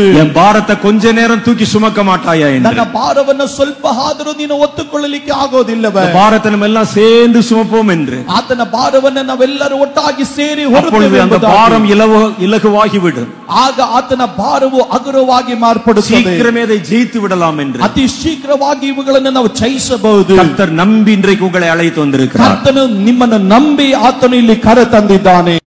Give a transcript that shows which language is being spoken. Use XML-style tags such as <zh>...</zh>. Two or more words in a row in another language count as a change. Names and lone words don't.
<ta>என் பாரத்தை கொஞ்ச நேரம் தூக்கி சுமக்க மாட்டாயா என்று.</ta> <kn>ನನ್ನ ಭಾರವನ್ನು ಸ್ವಲ್ಪ ಆದರೂ ನೀನು ಹೊತ್ತುಕೊಳ್ಳಲಿಕ್ಕೆ ಆಗೋದಿಲ್ಲವೇ?</kn> <ta>பாரத்தை நம்ம எல்லாம் சேர்ந்து சுமப்போம் என்று.</ta> <kn>ಆತನ ಭಾರವನ್ನು ನಾವೆಲ್ಲರೂ ಒಟ್ಟಾಗಿ ಸೇರಿ ಹೊರಡುತ್ತೇವೆ.</kn> <ta>அந்த பாரம் இலகுவாகிவிடும்.</ta> <kn>ಆಗ ಆತನ ಭಾರವು ಹಗುರವಾಗಿ ಮಾರ್ಪಡುತ್ತದೆ.</kn> <ta>சீக்கிரமே அதை ஜெயித்து விடலாம் என்று.</ta> <kn>ಅತಿ ಶೀಘ್ರವಾಗಿ ಇವುಗಳನ್ನು ನಾವು ಜಯಿಸಬಹುದು.</kn> <ta>கர்த்தர் நம்பி இன்றைக்கு உங்களை அழைத்து வந்திருக்கிறார்.</ta> <kn>ಕರ್ತನು ನಿಮ್ಮನ್ನು ನಂಬಿ ಆತನು ಇಲ್ಲಿ ಕರೆ ತಂದಿದ್ದಾನೆ.</kn>